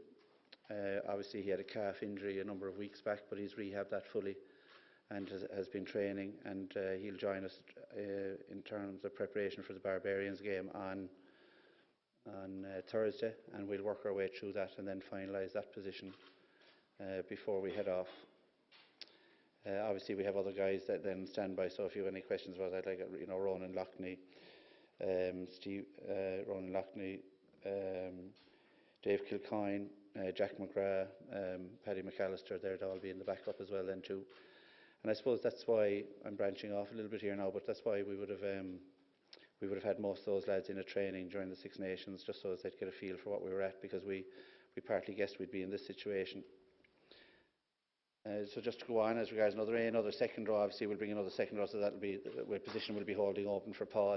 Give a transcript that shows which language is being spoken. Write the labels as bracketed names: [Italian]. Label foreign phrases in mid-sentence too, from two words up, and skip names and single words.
[English] Obviously he had a calf injury a number of weeks back, but he's rehabbed that fully and has been training, and he'll join us in terms of preparation for the Barbarians game on Thursday, and we'll work our way through that and then finalise that position before we head off. Obviously we have other guys that then stand by, so if you have any questions about that, like Ronan Loughney, Ronan Loughney, Dave Kilcoyne, Jack McGrath, Paddy McAllister, they'd all be in the backup as well then too. And I suppose that's why I'm branching off a little bit here now, but that's why we would have had most of those lads in a training during the Six Nations, just so as they'd get a feel for what we were at, because we partly guessed we'd be in this situation. So just to go on, as regards another A, another second row, obviously we'll bring another second row, so that'll be the position will be holding open for Paul.